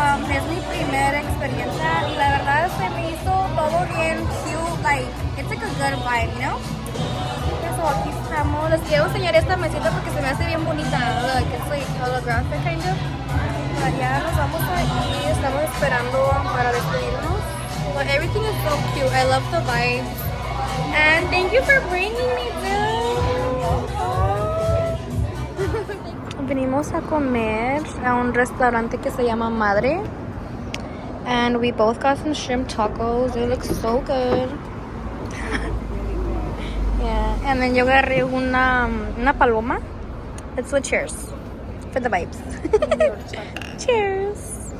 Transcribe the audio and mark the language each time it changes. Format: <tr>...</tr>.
<es>Es mi primera experiencia y la verdad se me hizo todo bien cute.</es> <en>Like, it's like a good vibe, you know?</en> <es>So aquí estamos. Les quiero enseñar esta mesita porque se me hace bien bonita.</es> <en>Look, it's like holographic kind of. But</en> <es>ya nos vamos aquí. Estamos esperando para despedirnos.</es> <en>But everything is so cute. I love the vibe. And thank you for bringing me down.</en> <es>Venimos a comer a un restaurante que se llama Madre.</es> <en>And we both got some shrimp tacos. They look so good. Yeah. And then</en> <es>yo agarré una paloma.</es> <en>Let's do cheers for the vibes. Cheers.</en>